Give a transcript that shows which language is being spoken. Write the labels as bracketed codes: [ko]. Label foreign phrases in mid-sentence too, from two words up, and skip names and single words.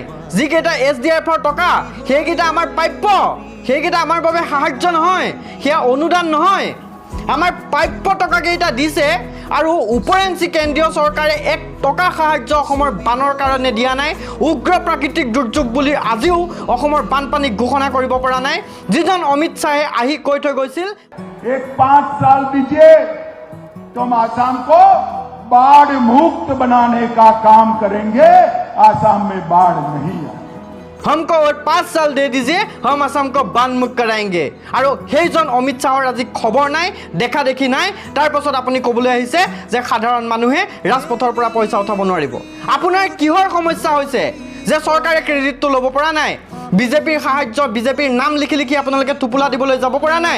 [as] যিকেইটা SDF-ৰ টকা, সেইকেইটা আমাৰ প্ৰাপ্য, সেইকেইটা আমাৰ বাবে সাহায্য নহয়, সেয়া অনুদান নহয়, আমাৰ প্ৰাপ্য টকাকেইটা দিছে। আৰু ওপৰেঞ্চি কেন্দ্ৰীয় চৰকাৰে 1 টকা সাহায্য অসমৰ বানৰ কাৰণে দিয়া নাই। উগ্ৰ প্ৰাকৃতিক দুৰ্যোগ বুলি আজিও অসমৰ বানপানীক ঘোষণা কৰিব পৰা নাই। যিজন অমিত শ্বাহে আহি কৈ থৈ গৈছিল, [hi] 5 साल दीजिए तो हम आसाम को बाढ़ मुक्त बनाने का काम करेंगे। आसाम में बाढ़ नहीं आए। हमको और 5 साल दे दीजिए, हम असम को बान मुक्त कराएंगे। [as] আৰু সেইজন অমিত শ্বাহৰ আজি খবৰ নাই, দেখা দেখি নাই। তাৰ পাছত আপুনি ক'বলৈ আহিছে যে সাধাৰণ মানুহে ৰাজপথৰ পৰা পইচা উঠাব নোৱাৰিব। আপোনাৰ কিহৰ সমস্যা হৈছে যে চৰকাৰে ক্ৰেডিটটো ল'ব পৰা নাই? বিজেপিৰ সাহায্য, বিজেপিৰ নাম লিখি লিখি আপোনালোকে টোপোলা দিবলৈ যাব পৰা নাই?